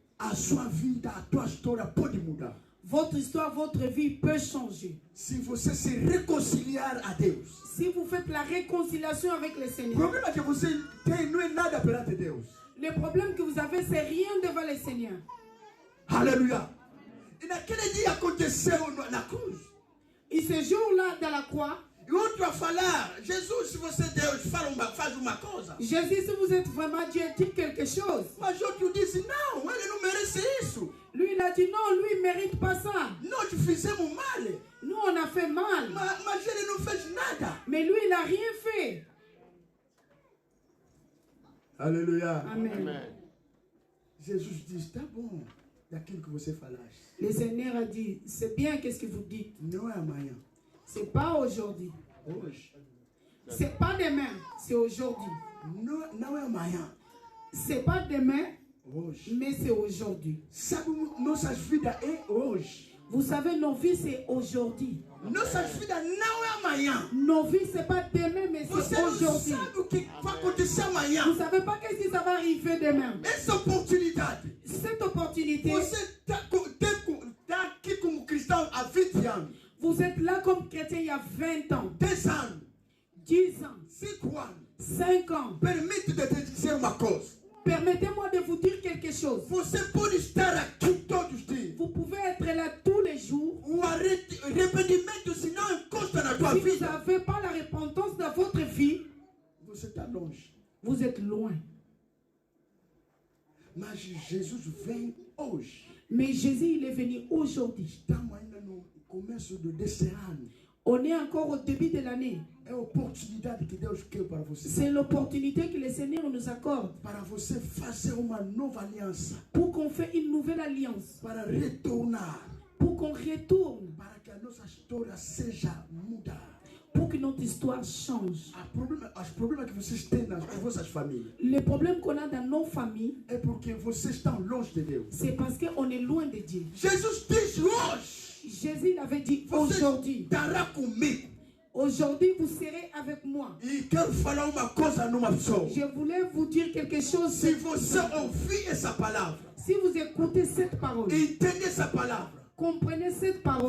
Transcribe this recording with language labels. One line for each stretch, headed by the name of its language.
Portuguese: A sua vida, a tua história pode mudar.
French: Votre histoire, votre vie peut changer.
Portuguese: Se você se reconciliar a Deus.
French: Si vous faites la réconciliation avec le
Portuguese: O
French: Seigneur.
Portuguese: problema que você tem não é nada perante Deus.
French: Le problème que vous avez, c'est rien devant le Seigneur.
Portuguese: Aleluia. E naquele dia aconteceu na cruz.
French: Et ce jour-là, dans la croix,
Portuguese: E outro a falar, Jesus, se você é Deus, faz uma coisa.
French: Jésus, si vous êtes vraiment Dieu, dites quelque chose.
Portuguese: Mas outro disse, não, ele não merece isso.
French: Lui, il a dit non, lui, il ne mérite pas ça.
Portuguese: Nós fizemos mal.
French: Nous, on a fait mal.
Portuguese: Mas ele não fez nada.
French: Mais lui, il n'a rien fait.
Portuguese: Aleluia. Amen. Amen. Jesus diz, tá bom, daquilo que você falaste.
French: Le Seigneur a dit, c'est bien qu'est-ce que vous dites.
Portuguese: Não é amanhã.
French: C'est pas aujourd'hui.
Portuguese: Hoje.
French: C'est pas demain, c'est aujourd'hui.
Portuguese: Não é amanhã.
French: C'est pas demain,
Portuguese: Hoje.
French: mais c'est aujourd'hui.
Portuguese: Sabe, nossas vidas é hoje.
French: Vous savez, nos vies, c'est aujourd'hui.
Portuguese: Nossas vidas não é amanhã.
French: Nos vies, c'est pas demain, mais
Portuguese: Você
French: c'est
Portuguese: não
French: aujourd'hui.
Portuguese: sabe o que vai acontecer amanhã.
French: Vous savez pas qu'est-ce qui ça va arriver demain.
Portuguese: Essa oportunidade.
French: Cette opportunité,
Portuguese: Você está aqui como cristão há 20 anos.
French: vous êtes là comme chrétien il y a 20 ans,
Portuguese: 10 anos.
French: 10 ans,
Portuguese: 5 anos.
French: 5 ans.
Portuguese: Permite de te dizer uma coisa.
French: Permettez-moi de vous dire quelque chose.
Portuguese: Você pode estar aqui todos os dias.
French: Vous pouvez être là tous les jours.
Portuguese: O arrependimento, se não encosta na tua
French: Si vous
Portuguese: vida,
French: n'avez pas la repentance dans votre vie,
Portuguese: você está longe.
French: vous êtes loin.
Portuguese: Mas Jesus vem hoje.
French: Mais Jésus, il est venu aujourd'hui.
Portuguese: Estamos ainda no começo desse ano.
French: On est encore au début de l'année.
Portuguese: É a oportunidade que Deus quer para você.
French: C'est l'opportunité que le Seigneur nous accorde
Portuguese: Para você fazer uma nova aliança.
French: pour qu'on fasse une nouvelle alliance,
Portuguese: Para retornar.
French: pour qu'on retourne,
Portuguese: Para que a nossa história seja mudada.
French: pour que notre histoire change.
Portuguese: Os problemas que vocês têm nas vossas famílias
French: Les problèmes qu'on a dans nos familles,
Portuguese: é porque vocês estão longe de Deus.
French: c'est parce qu'on est loin de Dieu.
Portuguese: Jesus diz hoje.
French: Jésus il avait dit
Portuguese: Você
French: aujourd'hui.
Portuguese: estará comigo.
French: Aujourd'hui, vous serez avec moi.
Portuguese: E quero falar uma coisa numa pessoa.
French: Je voulais vous dire quelque chose.
Portuguese: Se você ouvir essa palavra,
French: Si vous écoutez cette parole,
Portuguese: entender essa palavra,
French: comprenez cette parole,